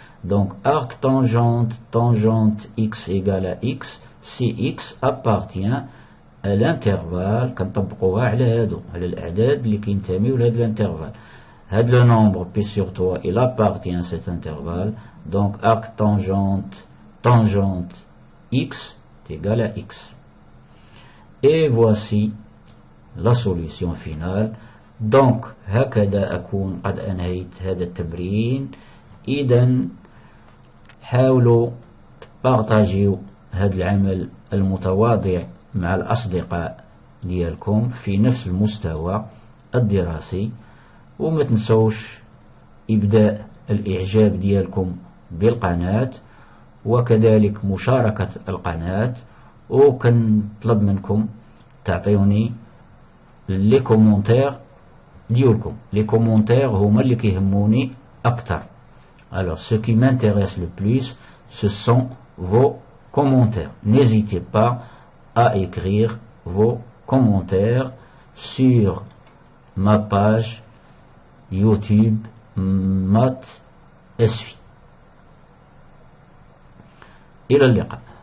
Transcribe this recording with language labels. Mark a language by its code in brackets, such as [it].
[fr] Donc, arc tangente, tangente x égale à x, si x appartient à l'intervalle, [ar] كنطبقوها على هادو, على الأعداد اللي كينتميو لهاد [fr] l'intervalle. [ar] هاد [fr] le nombre pi sur 3, il appartient à cet intervalle. Donc, arc tangente, tangente x est égal à x. Et voici la solution finale. [ar] Donc, هكذا أكون قد أنهيت هذا التمرين. إذا حاولوا تبارطاجيو هذا العمل المتواضع مع الأصدقاء ديالكم في نفس المستوى الدراسي، وما تنسوش إبداء الإعجاب ديالكم بالقناة وكذلك مشاركة القناة، وكنطلب منكم تعطيوني لي كومونتير ديالكم. لي كومونتير هما اللي كيهموني أكثر. [fr] Alors, ce qui m'intéresse le plus, ce sont vos commentaires. N'hésitez pas à écrire vos commentaires sur ma page YouTube Math SFI. [ar] إلى اللقاء.